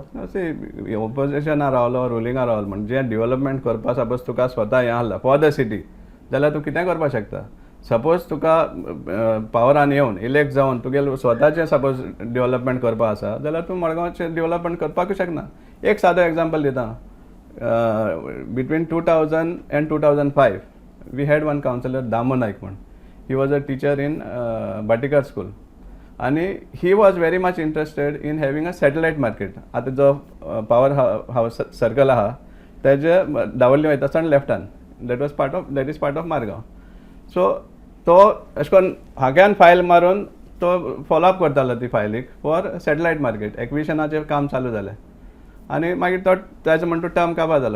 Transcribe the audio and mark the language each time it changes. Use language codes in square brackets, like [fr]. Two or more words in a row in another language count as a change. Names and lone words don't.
[kok] अशें ओपोजिशनाक रावलो, रुलिंगाक रावलो म्हणजे डेव्हलपमेंट करपा सपोज तुका स्वता हें आहला [en] for the city, [kok] जाल्यार तूं कितें करपाक शकता. सपोज तुका पावरान येवन इलेक्ट जावन तुगेलें स्वताचें सपोज डेव्हलपमेंट करपा आसा जाल्यार तूं मडगांवचें डेव्हलपमेंट करपाकूच शकना. एक सादो एग्जांपल दिता. [en] Between 2000 and 2005 we had one councillor Damo Naik म्हण. He was a teacher in Batikar school आनी he was very much interested in having a satellite market. [kok] आतां जो पावर हावस सर्कल आहा तेजे दावल्ली वयता आसतना लेफ्टान [en] that is part of Margao. [kok] सो तो अशें करून हाग्यान फायल मारून तो फॉलोअप करतालो ती फायलीक [en] for satellite market. [kok] एक्विशनाचें काम चालू जालें आनी मागीर तो ताजो म्हणटा टर्म काबार जालो.